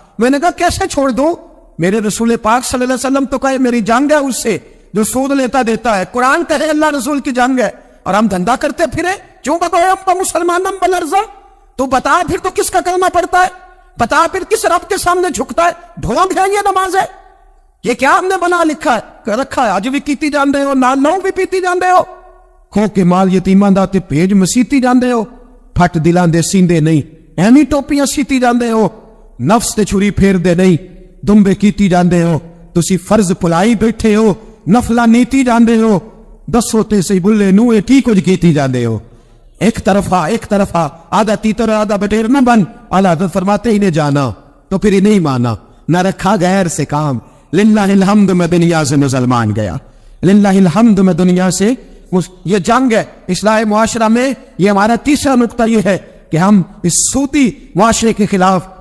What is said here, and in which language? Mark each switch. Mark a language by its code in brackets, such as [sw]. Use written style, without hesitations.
[ur] میں نے کہا کیسے چھوڑ دوں, میرے رسول پاک صلی اللہ علیہ وسلم تو کہے میری جنگ ہے اس سے جو سود لیتا دیتا ہے. قرآن کہے اللہ رسول کی جنگ ہے, اور ہم دھندا کرتے پھرے. کیوں بتاؤ اب تو مسلمانم بلرزا, تو بتا پھر تو کس کا کلمہ پڑتا ہے, بتا پھر کس رب کے سامنے جھکتا ہے. ڈھونگ ہے یہ نماز ہے, یہ کیا ہم نے بنا لکھا ہے رکھا ہے. [pa] اج بھی کیتی جاندے ہو, نال نو بھی پیتی جاندے ہو, کھو کے مال یتیماں دا تے پیج مسیتی جاندے ہو. پھٹ دلاں دے سیندے نہیں, ایویں ٹوپیاں سیتی جاندے ہو. نفس تے چھری پھیر دے نہیں, دمبے کیتی جاندے ہو. تسی فرض پلائی بیٹھے ہو, نفلا نیتی جاندے ہو. دسو تے سی بلے نوے کی کچھ کیتی جاندے ہو. [ur] ایک طرفہ آدھا تیتر آدھا بٹیر نہ بن. اعلیٰ حضرت فرماتے ہی نے جانا تو پھر ہی نہیں مانا, نہ رکھا غیر سے کام. للہ الحمد میں دنیا سے مسلمان گیا, للہ الحمد میں دنیا سے. یہ جنگ ہے اصلاح معاشرہ میں. یہ ہمارا تیسرا نقطہ یہ ہے کہ ہم اس سودی معاشرے کے خلاف.